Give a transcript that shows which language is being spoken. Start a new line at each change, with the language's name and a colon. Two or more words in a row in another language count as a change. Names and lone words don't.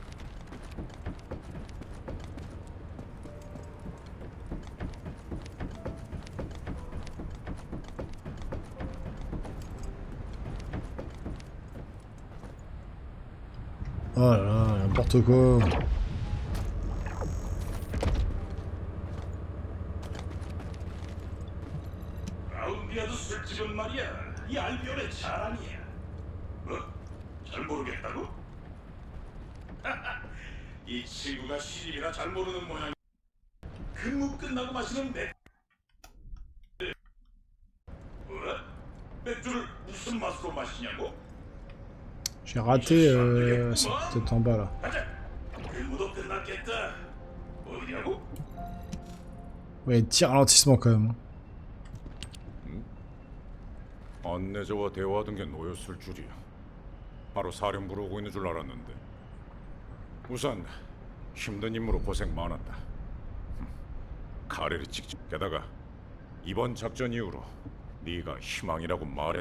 French: Oh là là, n'importe quoi.
Korean: 라운디아드 술집은 말이야 이 알비온의 자랑이야. 뭐? 잘 모르겠다고? 이 친구가 시집이라 잘 모르는 모양. 근무 끝나고 마시는 맥. 뭐야? 맥주를 무슨 맛으로 마시냐고?
French: J'ai raté, c'est peut-être en bas là.
Korean: 가자. 근무도 끝났겠다. 어디냐고?
French: Ouais, tir ralentissement quand même.
Korean: 안내자와 대화하던 게 너였을 줄이야. 바로 사령부로 오고 있는 줄 알았는데. 우선 힘든 임무로 고생 많았다. 카레를 직접 게다가 이번 작전 이후로 네가 희망이라고 말했.